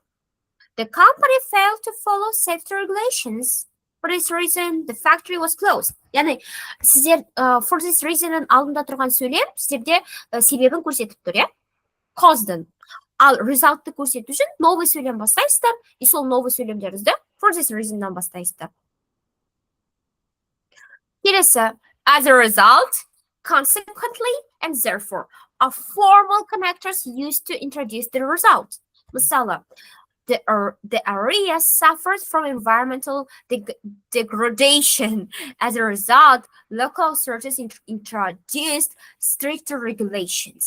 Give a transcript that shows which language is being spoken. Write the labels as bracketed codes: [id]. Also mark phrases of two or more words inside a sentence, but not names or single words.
[en] The company failed to follow safety regulations. For this reason, the factory was closed. [kk] Яғни, сіздер [en] for this reason'ın [kk] алдында тұрған сөйлем, сіздерде себебін көрсетіп тұр, Cause'дың. Ал result'ты көрсету үшін новый сөйлем бастайсыздар, и сол новый сөйлемдеріңізді [en] for this reason'дан [kk] бастайсыздар. Келесі, [en] as a result, consequently, and therefore, are formal connectors used to introduce the result. Мысалы, the area suffers from environmental degradation. As a result, local authorities introduced stricter regulations.